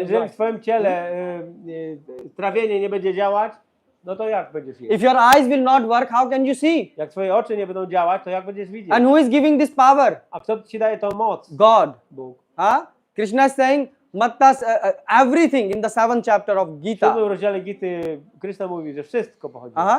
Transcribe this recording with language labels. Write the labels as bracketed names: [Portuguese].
[Polish] jeżeli w twoim ciele trawienie nie będzie działać, no to jak będziesz jeść? [English] If your eyes will not work, how can you see? [Polish] Jak twoje oczy nie będą działać, to jak będziesz widzieć? [English] And who is giving this power? [Polish] A kto ci daje tą moc? [English] God. [Polish] Bóg. [English] Krishna is saying, Mattas, everything in the 7th chapter of [Polish] W [English] Gita. [Polish] 7 rozdziale Gity Krishna mówi, że wszystko pochodzi.